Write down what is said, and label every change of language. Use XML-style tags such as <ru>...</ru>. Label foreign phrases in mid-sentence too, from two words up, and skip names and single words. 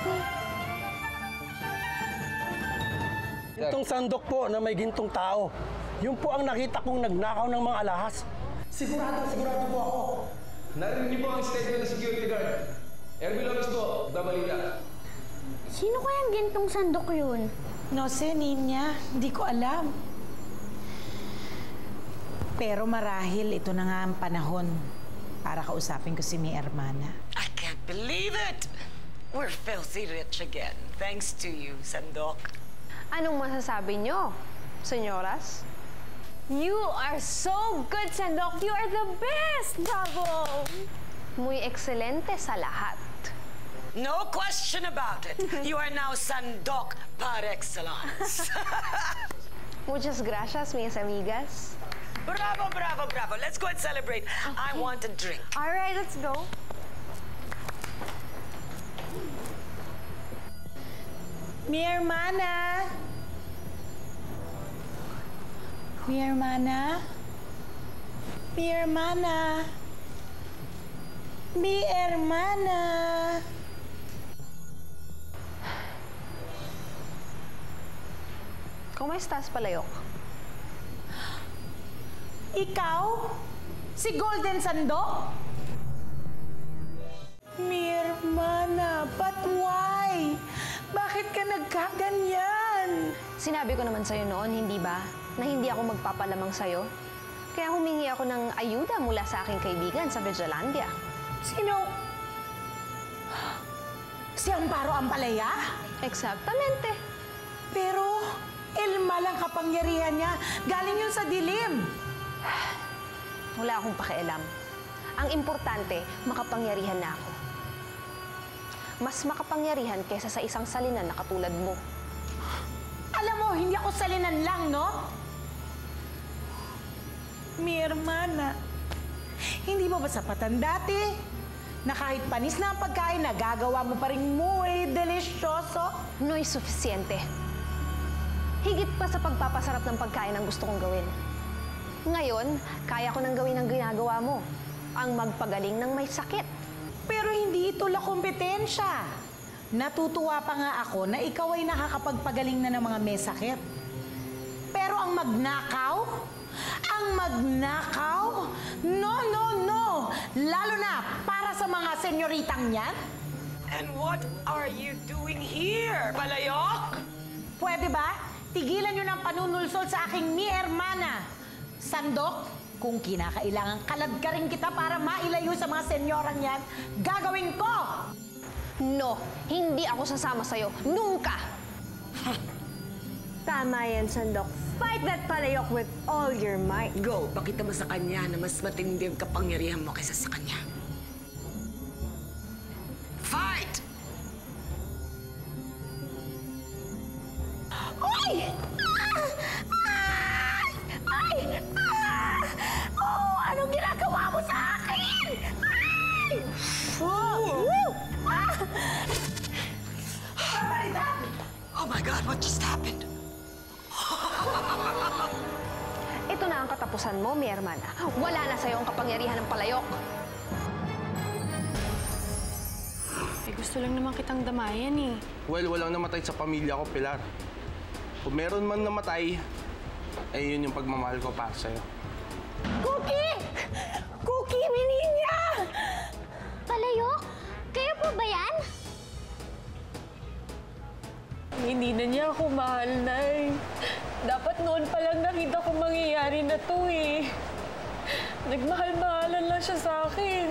<tl>Itong sandok po na may gintong tao. Yung po ang nakita kong nagnakaw ng mga alahas. Sigurado po ako. Narinig niyo po ang statement ng security guard. Erwin Lopez po, Dabalita. Sino kayang gintong sandok yun?</tl> <es>No sé, niña.</es> <tl>Hindi ko alam. Pero marahil ito na nga ang panahon para kausapin ko si</tl> <es>mi hermana.</es> <en>I can't believe it! We're filthy rich again, thanks to you, Sandok.</en> <tl>Anong masasabi nyo, senyoras?</tl> <en>You are so good, Sandok! You are the best! Bravo!</en> <es>Muy excelente</es> <tl>sa lahat.</tl> <en>No question about it. You are now Sandok</en> <fr>par excellence.</fr> <es>Muchas gracias, mis amigas. Bravo, bravo, bravo.</es> <en>Let's go and celebrate. Okay. I want a drink. All right, let's go.</en> <es>Mi hermana! Mi hermana? Mi hermana? Mi hermana? ¿Cómo estás, Palayok?</es> <tl>Ikaw? Si Golden Sandok?</tl> <es>Mi hermana,</es> <en>but why?</en> <tl>Bakit ka nagkaganyan? Sinabi ko naman sa'yo noon, hindi ba? Na hindi ako magpapalamang sa'yo. Kaya humingi ako ng ayuda mula sa aking kaibigan sa Vigilandia. Sino? Si Amparo Ampalaya?</tl> <es>Exactamente.</es> <tl>Pero, ilma lang kapangyarihan niya. Galing yun sa dilim. Wala akong pakialam. Ang importante, makapangyarihan na ako. Mas makapangyarihan kaysa sa isang salinan na katulad mo. Alam mo, hindi ako salinan lang, no?</tl> <es>Mi hermana,</es> <tl>hindi mo ba sapatan dati na kahit panis na ang pagkain, nagagawa mo pa rin</tl> <es>muy delisyoso? No es suficiente.</es> <tl>Higit pa sa pagpapasarap ng pagkain ang gusto kong gawin. Ngayon, kaya ko nang gawin ang ginagawa mo. Ang magpagaling ng may sakit. Pero hindi ito</tl> <es>la kompetensya.</es> <tl>Natutuwa pa nga ako na ikaw ay nakakapagpagaling na ng mga may sakit. Pero ang magnakaw? Ang magnakaw?</tl> <es>No, no, no!</es> <tl>Lalo na para sa mga senyoritang yan?</tl> <en>And what are you doing here, Palayok?</en> <tl>Pwede ba? Tigilan nyo ng panunulsol sa aking</tl> <es>mi hermana.</es> <tl>Sandok, kung kinakailangan kaladkarin kita para mailayo sa mga senyorang yan, gagawin ko! No, hindi ako sasama sa'yo. Nunca! Tama yan, Sandok.</tl> <en>Fight that Palayok with all your might. Go,</en> <tl>pakita mo sa kanya na mas matindi ang kapangyarihan mo kaysa sa kanya.</tl> <en>Fight! Ay! Ay!</en> <tl>Oh, anong ginagawa mo sa akin? Ay!</tl> <en>Oh my God, what just happened?</en> <tl>Ito na ang katapusan mo,</tl> <es>mi hermana.</es> <tl>Wala na sa'yo ang kapangyarihan ng Palayok. Eh, gusto lang naman kitang damayan eh. Well, walang namatay sa pamilya ko, Pilar. Kung meron man namatay, ay yun yung pagmamahal ko para sa'yo.</tl> <es>Cookie! Cookie, mi niña!</es> <tl>Palayok? Kayo po ba yan? Hindi na niya ako mahal, Nay. Dapat noon pa lang nakita ko mangyayari na to eh. Nagmahal-mahalan lang siya sa akin.</tl>